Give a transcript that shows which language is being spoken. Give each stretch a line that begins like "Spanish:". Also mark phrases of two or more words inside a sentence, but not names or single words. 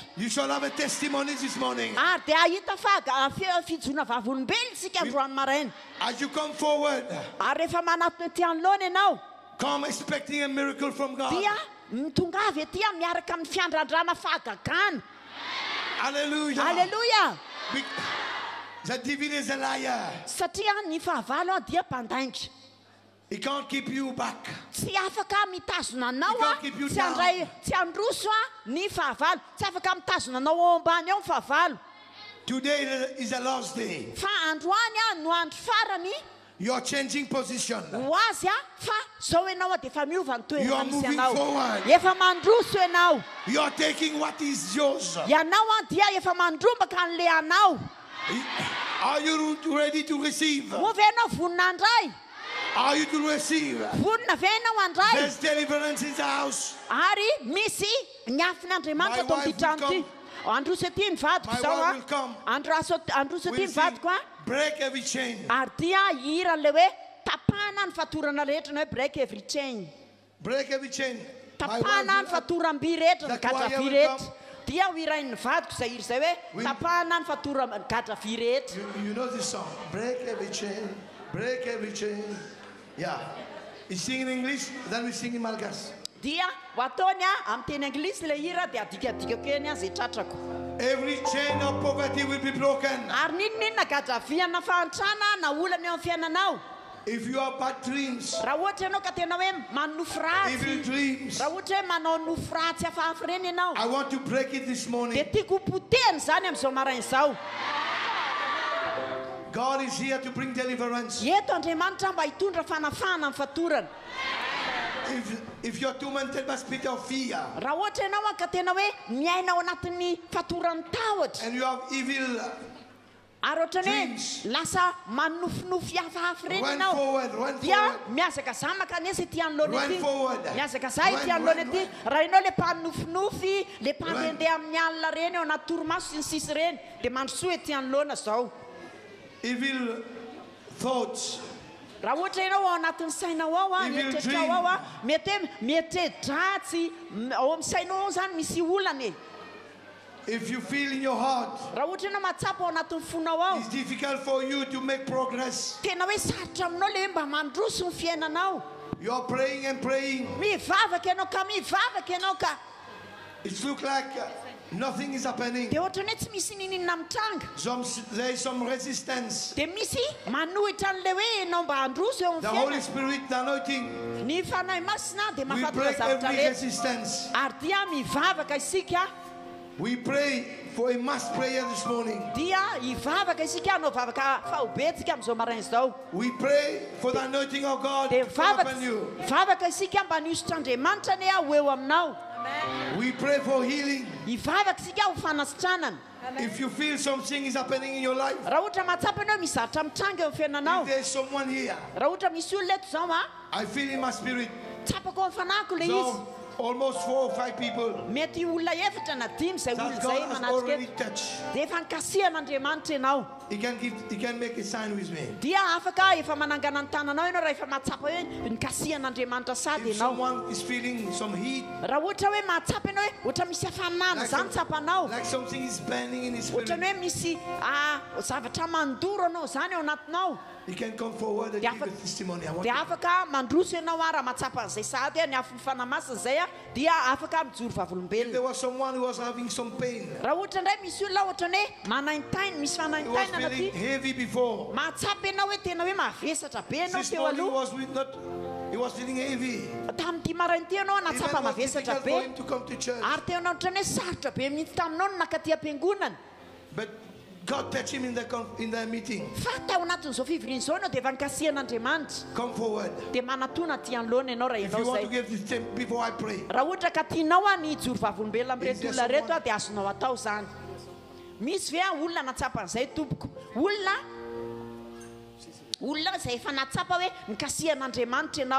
English: You shall have a testimony this morning.
Malagasy: ary dia ahita fijona vavolombelona isika androany maraina
English: As you come forward,
Malagasy: ary rehefa manatona ety anolona ianao
English: come expecting a miracle from God.
Malagasy: dia mitongavy etỳ miaraka amin'ny fiandrandrana fahagagana
English: Hallelujah.
Malagasy: alleluia
English: Be- The devil is a liar.
Malagasy: satria ny fahavalo a dia mpandainga
English: He can't keep you back.
Malagasy: tsy afaka mitazona anao
English: He a can't keep you
Malagasy: tsy
English: down.
Malagasy: andray tsy androso a ny fahavalo tsy afaka mitazona anao ao ambany ao ny fahavalo
English: Today is the last day.
Malagasy: fa androany a no andro farany
English: You're changing position.
Malagasy: ho azy a fa zao ianao a dia efa miova ny
English: You are
Malagasy: toerana misy
English: moving
Malagasy: anao
English: forward.
Malagasy: efa mandroso ianao
English: You're taking what is yours.
Malagasy: ianao a dia efa mandrombaka an'le anao
English: Are you ready to receive?
Malagasy: mo ve ianao vonona andray
English: Are you to receive?
Malagasy: vonona ve ianao andray
English: There's deliverance in the house.
Malagasy: ary misy ny afin'andriamanitra
English: My
Malagasy: tao
English: wife
Malagasy: amin'ity trano
English: will
Malagasy: ity androso ety ny vadiko
English: My
Malagasy: zao
English: wife a will come.
Malagasy: androso ety
English: We'll
Malagasy: ny vadiko a
English: break every chain.
Malagasy: ary dia hiran'le hoe tapahana ny fatorana rehetra na hoe
English: break every chain Break every chain. My
Malagasy: tapahana ny
English: wife,
Malagasy: fatoram-by rehetra ny
English: the choir
Malagasy: gadravy
English: will
Malagasy: rehetra
English: come
Malagasy: dia ho irain'ny vadiko zay iry zay hoe tapahana ny fatora gadra vy rehetra.
English: You know this song. Break every chain. Break every chain. Yeah. You sing in English, then we sing in Malagasy.
Malagasy: Dia ho ataony amin'ny teny anglisy le hira dia adikadikako eny zay tratrako.
English: Every chain of poverty will be broken.
Malagasy: Ary ninonina gadra vy ana fahantrana na olana eo amin'ny fiainanao.
English: If you have bad dreams,
Malagasy: raha ohatra ianao ka tena hoe manofo
English: evil
Malagasy: ratsy,
English: dreams,
Malagasy: raha ohatra hoe manao nofo ratsy hafahafa reny ianao,
English: I want to break it this
Malagasy: dia
English: morning.
Malagasy: tiako potehany zany amin'izao maraina izao.
English: God is here to bring deliverance.
Malagasy: Eto Andriamanitra mba hitondra fanafana amin'ny fatorana.
English: If you're tormented by spirit of fear,
Malagasy: Raha ohatra ianao ka tena hoe miaina ao anatin'ny fatorany tahotra,
English: and you have evil,
Malagasy: ary ohatrany
English: dreams,
Malagasy: hoe lasa manofinofy hafahafa reny
English: run
Malagasy: ianao,
English: forward, run
Malagasy: dia
English: forward.
Malagasy: miazaka za makanesa ity anoloana
English: Run
Malagasy: ity,
English: forward.
Malagasy: miazaka za ity
English: Run,
Malagasy: anoloana
English: run,
Malagasy: ity.
English: run.
Malagasy: Raha ianao le mpanofinofy, le mpandehandeha amin'ny alina reny ao anaty torimaso sy ny sisy reny, dia mandrosoa ety anoloana zao.
English: Evil thoughts,
Malagasy: Raha ohatra ianao ao anatin'ny sainao ao
English: Evil
Malagasy: mieritreritra ao ao mety hoe mieritreritratsy ao amin'ny sainao ao zany misy olana.
English: if you feel in your heart,
Malagasy: Raha ohatra ianao matsapa ao anatin'ny fonao ao,
English: it's difficult for you to make progress.
Malagasy: tena hoe sarotra aminao le hoe mba mandroso ny fiainanao.
English: You are praying and praying.
Malagasy: Mivavaka ianao ka mivavaka ianao ka,
English: It looks like nothing is happening.
Malagasy: dia ohatrany hoe tsy misy ninina mitranga,
English: There is some resistance.
Malagasy: dia misy manohitra an'le hoe ianao mba handroso eo
English: The
Malagasy: amin'ny
English: Holy
Malagasy: fiainana.
English: Spirit, the anointing,
Malagasy: Ny fanahy masina dia
English: we
Malagasy: mahafatora
English: break
Malagasy: zavatra
English: every
Malagasy: rehetra,
English: resistance.
Malagasy: ary dia mivavaka isika,
English: We pray for a mass prayer this morning.
Malagasy: dia hivavaka isika, hanao vavaka fahobetsika amin'izao maraina izao.
English: We pray for the anointing of God
Malagasy: Dia
English: to come upon you.
Malagasy: vavaka isika mba nihosotr'Andriamanitra ny ho eo aminao.
English: We pray for healing.
Malagasy: Hivavaka isika ho fanasitranana.
English: If you feel something is happening in your life,
Malagasy: Raha ohatra mahatsapa ianao misy zavatra mitranga eo amin'ny fiainanao,
English: if there's someone here,
Malagasy: raha ohatra misy olona eto zao
English: I feel in my spirit,
Malagasy: tsapako ao amin'ny fanahiko le izy.
English: so almost 4 or 5 people
Malagasy: Mety olona efatra na dimy zay olona
English: that
Malagasy: zay
English: God has
Malagasy: manatrika
English: already
Malagasy: eto,
English: touched.
Malagasy: dia efa nikasihan'Andriamanitra ianao,
English: He can make a sign with me.
Malagasy: dia afaka efa manangana ny tananao ianao raha efa mahatsapa hoe nikasihan'Andriamanitra sady
English: If
Malagasy: ianao.
English: someone is feeling some heat,
Malagasy: Raha ohatra hoe mahatsapa ianao hoe ohatra misy hafanana zany tsapanao,
English: like something is burning in his
Malagasy: ohatrany
English: spirit,
Malagasy: hoe misy zavatra mandoro anao zany ao anatinao,
English: he can come forward and
Malagasy: dia
English: give a testimony. I want
Malagasy: dia
English: to-
Malagasy: afaka mandroso ianao raha mahatsapa an'izay sady ny afo fanamasina zay dia afaka mijoro
English: If
Malagasy: vavolombelona.
English: there was someone who was having some pain,
Malagasy: Raha ohatra indray misy olona ohatrany hoe manaintainy, misy
English: he was
Malagasy: fanaintainana
English: feeling
Malagasy: ty,
English: heavy before.
Malagasy: mahatsapa ianao hoe tena hoe mavesatra be ianao
English: This
Malagasy: teo
English: morning
Malagasy: aloha,
English: he was feeling heavy.
Malagasy: tamin'ity maraina ty ianao
English: Even
Malagasy: natsapa
English: it was
Malagasy: mavesatra
English: difficult
Malagasy: be,
English: for him to come to church.
Malagasy: ary teo anao ohatrany hoe sarotra be mihitsy taminao no nakaty am-piangonana.
English: But God touched him in the meeting.
Malagasy: Fa tao anatin'izao fivoriana izao ianao dia efa nikasihan'Andriamanitra,
English: Come forward.
Malagasy: dia manatona ty anoloana ianao raha
English: If
Malagasy: ianao
English: you want to
Malagasy: zay.
English: give this step before I pray.
Malagasy: Raha ohatra ka tianao ny joro vavolombelona amin'ireto
English: Is there
Malagasy: olona reto
English: someone-
Malagasy: dia azonao atao zany. Misy ve olona natsapa an'izay tompoko, olona zay efa natsapa hoe nikasihan'Andriamanitra ianao,